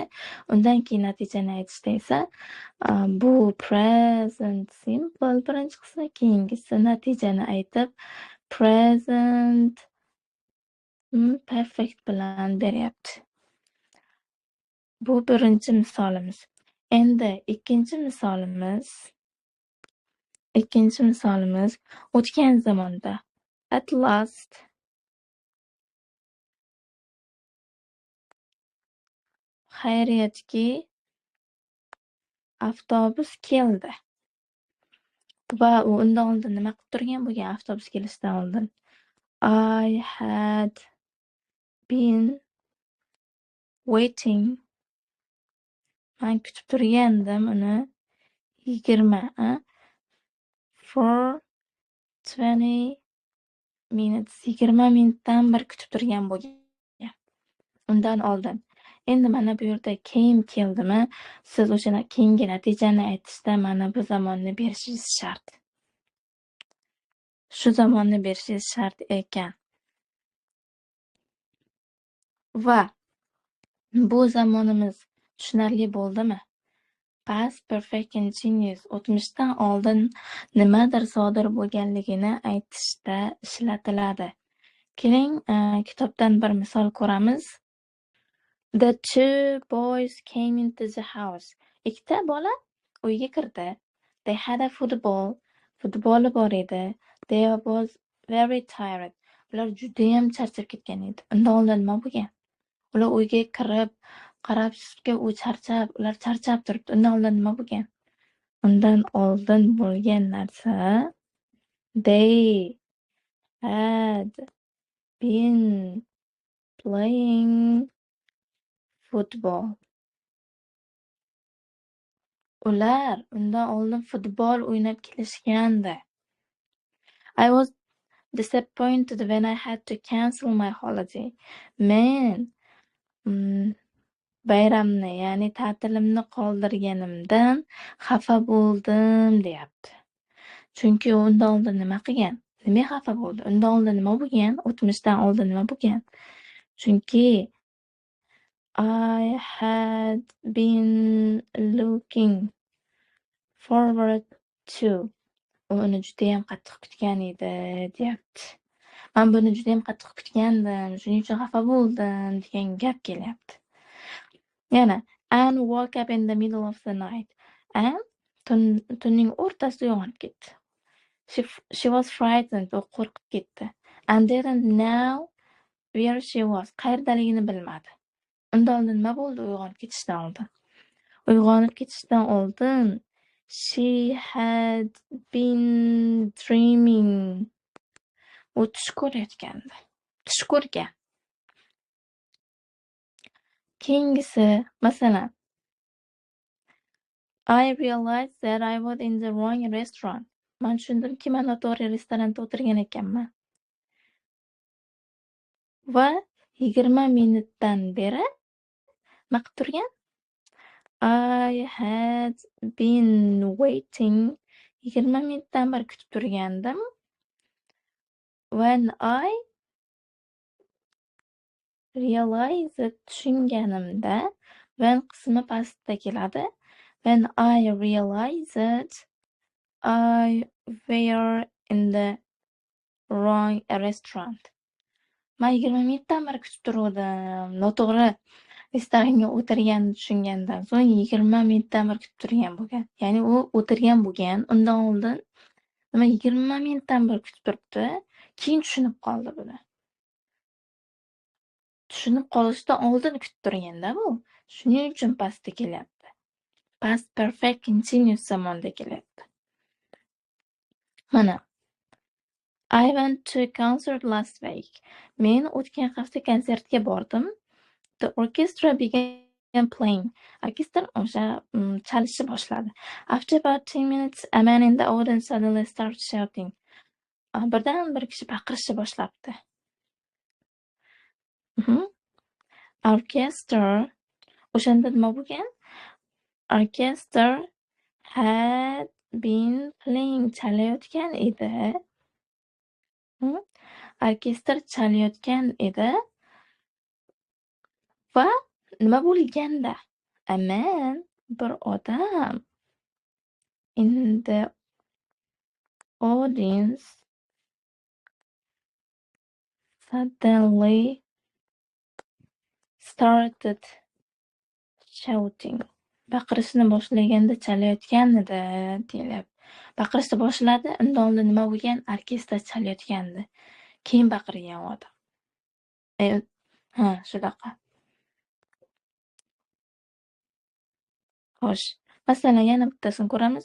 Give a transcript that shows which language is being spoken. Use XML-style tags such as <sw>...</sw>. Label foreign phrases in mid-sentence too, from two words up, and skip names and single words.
<uz>Undan keyin natijani aytishda esa bu</uz> <en>present simple</en> <uz>birinchi qismi, keyingisi natijani aytib</uz> <en>present perfect</en> <uz>bilan beryapti. Bu birinchi misolimiz. Endi ikkinchi misolimiz o'tgan zamonda.</uz> <en>At last</en> <uz>xayriyatki avtobus keldi. Va u undan oldin nima qilib turgan bo'lgan avtobus kelishidan oldin?</uz> <en>I had been waiting.</en> <uz>Men kutib turgandim uni 20</uz> <en>for 20 minutes.</en> <uz>20 minutdan bir kutib turgan bo'lgan. Undan oldin. Endi mana bu yerda came keldimi, siz o'sha keyingi natijani aytishda mana bu zamonni berishingiz shart. Shu zamonni berishingiz shart ekan. Va bu zamonimiz tushunarli bo'ldimi?</uz> <en>Past perfect continuous</en> <uz>o'tmishdan oldin nimadir sodir bo'lganligini aytishda ishlatiladi. Keling, kitobdan bir misol ko'ramiz.</uz> <en>The two boys came into the house.</en> <uz>Ikkita bola uyga kirdi.</uz> <en>They had a football.</en> <uz>Futboli bor edi.</uz> <en>They was very tired.</en> <uz>Ular judayam charchab ketgan edi. Undan oldin nima bo'lgan? Ular uyga kirib, qarabsizki, ular charchab turibdi. Undan oldin nima bo'lgan? Undan oldin bo'lgan narsa</uz> <en>they had been playing football.</en> <uz>Ular undan oldin futbol o'ynab kelishgandi.</uz> <en>I was disappointed when I had to cancel my holiday.</en> <uz>Men bayramni, ya'ni ta'tilimni qoldirganimdan xafa bo'ldim, deyapti. Chunki undan oldin nima qilgan? Nima xafa bo'ldi? Undan oldin nima bo'lgan? O'tmishdan oldin nima bo'lgan?</uz> <en>Chunki I had been looking forward to.</en> <uz>Uni judayam qattiq kutgan edi, deyapti. Men buni judayam qattiq kutgandim, shuning uchun xafa bo'ldim degan gap kelyapti.</uz> <en>Yana Anne woke up in the middle of the night.</en> <uz>Anne tunning o'rtasida uyg'onib ketdi.</uz> <en>She was frightened,</en> <uz>u qo'rqib ketdi.</uz> <en>And didn't know where she was.</en> <uz>Qayerdaligini bilmadi. Undan oldin nima bo'ldi uyg'onib ketishdan oldin? Uyg'onib ketishdan oldin</uz> <en>she had been dreaming.</en> <uz>U tush ko'rayotgandi. Tush ko'rgan. Keyingisi, masalan,</uz> <en>I realized that I was in the wrong restaurant.</en> <uz>Men tushundimki, men noto'g'ri restoranda o'tirgan ekanman. Va 20 minutdan beri nima qilib turgan?</uz> <en>I had been waiting.</en> <uz>20 minutdan beri kutib turgandim.</uz> <en>When I realized,</en> <uz>tushunganimda, when qismi pastda keladi.</uz> <en>When I realized I were in the wrong restaurant.</en> <uz>Men 20 minutdan beri kutib turgandim. Noto'g'ri restoranga o'tirganini tushungandan so'ng 20 minutdan beri kutib turgan bo'lgan. Ya'ni u o'tirgan bo'lgan, undan oldin nima 20 minutdan beri kutib turibdi, keyin tushunib qoldi buni. Tushunib qolishdan oldin kutib turganda bu. Shuning uchun pastda kelyapti.</uz> <en>Past perfect continuous</en> <uz>zamonda kelyapti.</uz> <en>Mana I went to a concert last week.</en> <uz>Men o'tgan hafta konsertga bordim.</uz> <en>The orchestra began playing.</en> <uz>Orkestr o'sha chalishni boshladi.</uz> <en>After about 10 minutes, a man in the audience suddenly started shouting.</en> <uz>Birdan bir kishi baqirishni boshlabdi. Orchestra o'shanda nima bo'lgan?</uz> <en>Orchestra had been playing,</en> <uz>chalayotgan edi. Orkestr chalayotgan edi va nima bo'lganda?</uz> <en>A man,</en> <uz>bir odam</uz> <en>in the audience suddenly started shouting.</en> <uz>Baqirishni boshlaganda chalayotgan edi, deyiladi. Baqirishni boshladi, undan oldin nima bo'lgan? Orkestr chalayotgandi. Keyin baqirgan odam. Shunaqa. Xo'sh, masalan, yana bittasini ko'ramiz.</uz>